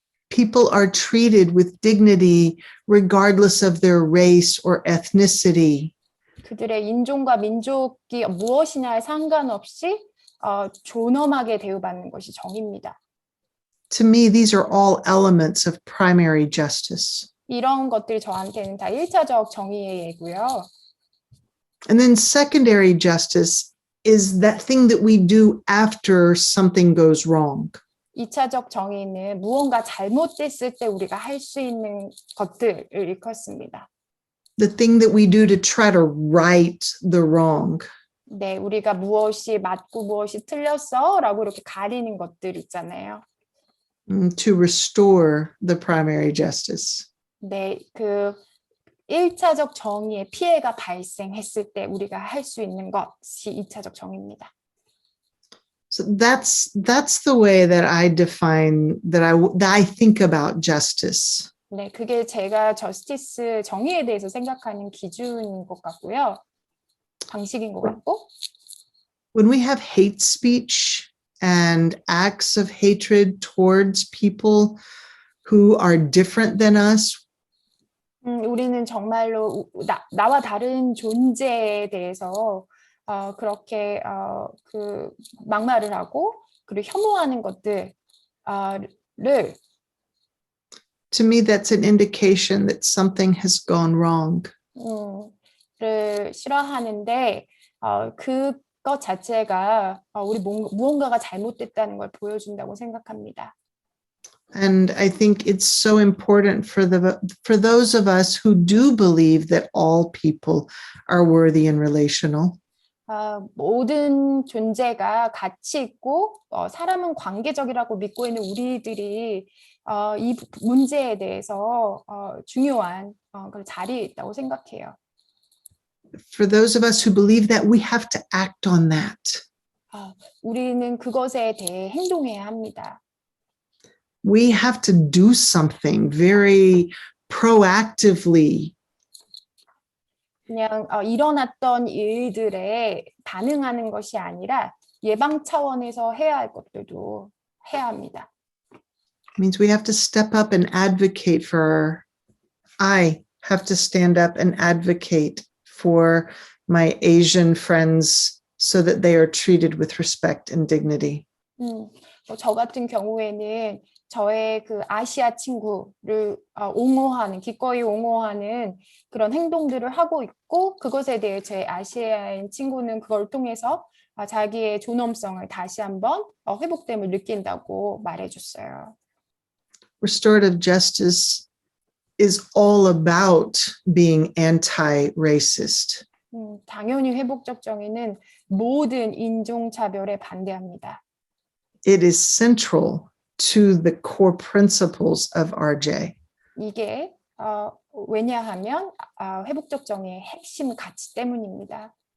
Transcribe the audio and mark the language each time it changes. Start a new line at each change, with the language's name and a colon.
English: People are treated with dignity regardless of their race or ethnicity.
Korean: 그들의 인종과 민족이 무엇이냐에 상관없이 존엄하게 대우받는 것이 정의입니다.
English: To me, these are all elements of primary justice.
Korean: 이런 것들이 저한테는 다 1차적 정의의 예고요.
English: And then secondary justice is that thing that we do after something goes wrong.
Korean: 2차적 정의는 무언가 잘못됐을 때 우리가 할 수 있는 것들을 일컫습니다.
English: The thing that we do to try to right the wrong.
Korean: 네, 우리가 무엇이 맞고 무엇이 틀렸어? 라고 이렇게 가리는 것들 있잖아요.
English: To restore the primary justice.
Korean: 네, 그 1차적 정의의 피해가 발생했을 때 우리가 할 수 있는 것이 2차적 정의입니다.
English: So that's the way that I define that I think about justice.
Korean: 네, 그게 제가 저스티스 정의에 대해서 생각하는 기준인 것 같고요. 방식인 것 같고.
English: When we have hate speech and acts of hatred towards people who are different than us,
Korean: 우리는 정말로 나와 다른 존재에 대해서 그렇게 그 막말을 하고 그리고 혐오하는 것들을
English: to me that's an indication that something has gone wrong.
Korean: 를 싫어하는데 그것 자체가 우리 무언가가 잘못됐다는 걸 보여준다고 생각합니다.
English: And I think it's so important for those of us who do believe that all people are worthy and relational.
Korean: 모든 존재가 가치 있고 사람은 관계적이라고 믿고 있는 우리들이 이 문제에 대해서 중요한 그런 자리에 있다고 생각해요.
English: For those of us who believe that, we have to act on that.
Korean: 우리는 그것에 대해 행동해야 합니다.
English: We have to do something very proactively.
Korean: 그냥 일어났던 일들에 반응하는 것이 아니라 예방 차원에서 해야 할 것들도 해야 합니다.
English: It means we have to step up and advocate I have to stand up and advocate for my Asian friends so that they are treated with respect and dignity.
Korean: 저 같은 경우에는 저의 그 아시아 친구를 기꺼이 옹호하는 그런 행동들을 하고 있고 그것에 대해 제 아시아인 친구는 그걸 통해서 자기의 존엄성을 다시 한번 회복됨을 느낀다고 말해줬어요.
English: Restorative justice is all about being anti-racist.
Korean: 당연히 회복적 정의는 모든 인종차별에 반대합니다.
English: It is central to the core principles of RJ.
Korean: 이게 왜냐하면 회복적 정의의 핵심 가치 때문입니다.